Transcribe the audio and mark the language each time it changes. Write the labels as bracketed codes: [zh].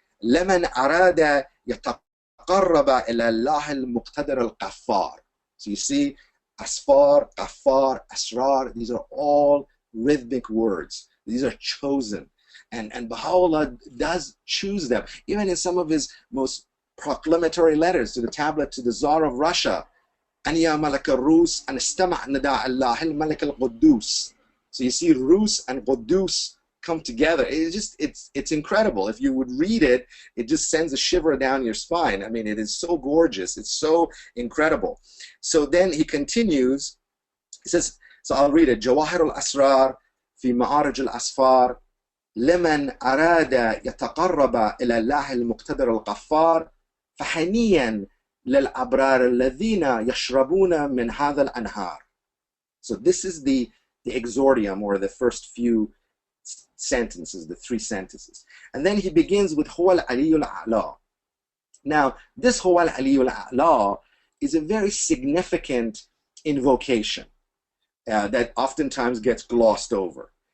[ar] لمن أراد يتقرب إلى الله المقتدر القفار. [en] So you see, Asfar, Qaffar, Asrar, these are all rhythmic words. These are chosen. And Baha'u'llah does choose them. Even in some of his most proclamatory letters to the tablet to the Tsar of Russia, [ar] أن يا ملك الروس أن استمع نداء الله الملك القدوس. [en] So you see Rus and Qudus come together. It's incredible. If you would read it, it just sends a shiver down your spine. I mean, it is so gorgeous. It's so incredible. So then he continues. He says, so I'll read it. [ar] Javahir-i-Asrar fi Ma'arij al-Asfar لمن أراد يتقرب إلى الله المقتدر القفار فحنيا للأبرار الذين يشربون من هذا الأنهار. [en] So this is the exordium, or the first few sentences, the three sentences. And then he begins with [ar] هو العلي الأعلى. [en] Now, this هو العلي الأعلى is a very significant invocation that oftentimes gets glossed over.